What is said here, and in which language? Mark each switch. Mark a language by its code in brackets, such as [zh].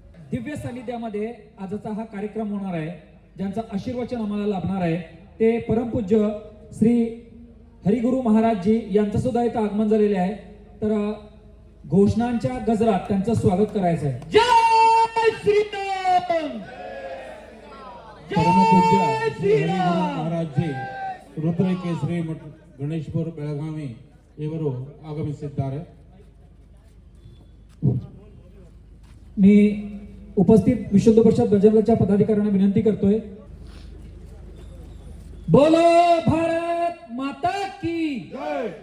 [mr] दिव्य सानिध्यामध्ये आजचा हा कार्यक्रम होणार आहे, ज्यांचं आशीर्वचन आम्हाला लाभणार आहे ते परमपूज्य श्री हरिगुरु महाराज जी यांचं सुद्धा इथं आगमन झालेले आहे। तर घोषणांच्या गजरात त्यांचं स्वागत करायचं आहे। [hi] जय श्रीराम। [mr] परमपूज्य श्री हरिगुरु महाराज जी रुद्र केसरी मठ गणेशपुर ಬೆಳಗಾವಿ [kn] ಇವರು ಆಗಮಿಸಿದ್ದಾರೆ। [mr] मी उपस्थित विशुद्ध परिषद बजरंगच्या पदाधिकाऱ्यांना विनंती करतोय, [hi] बोलो भारत माता की जय।